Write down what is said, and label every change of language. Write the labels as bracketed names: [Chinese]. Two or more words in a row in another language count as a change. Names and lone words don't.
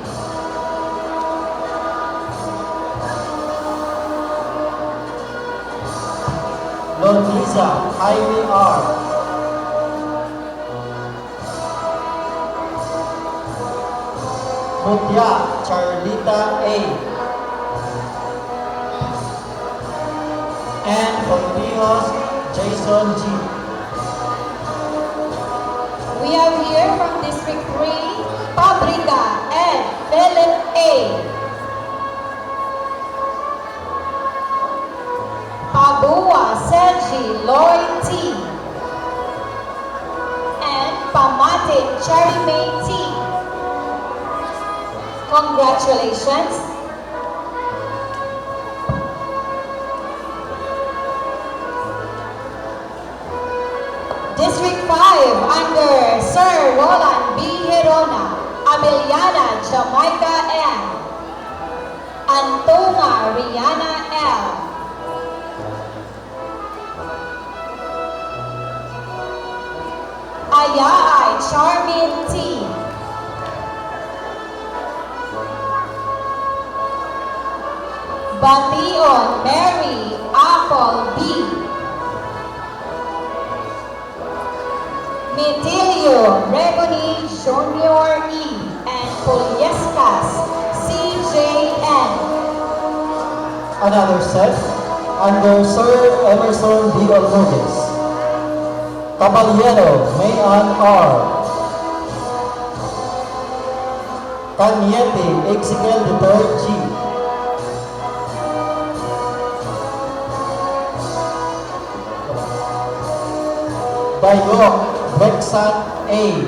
[English] Lorniza Jaime R. Mutya Charlita A. And Cortijos Jason G. We have here from District 3, Pabriga Ed Philip A. Padua Sergi Lloyd T. Martin Cherry May T. Congratulations. District 5 under Sir Roland B. Herona, Ameliana Jamaica N. Antonga Rihanna L. Ayaay Charmin T. Bation Mary Apple B. Metilio Rebony Junior E. and Poliescas CJN. Another set under Sir Emerson D. Olmudez. Caballero Mayan R. Cañete Exiel III G. Bayok Brexan A.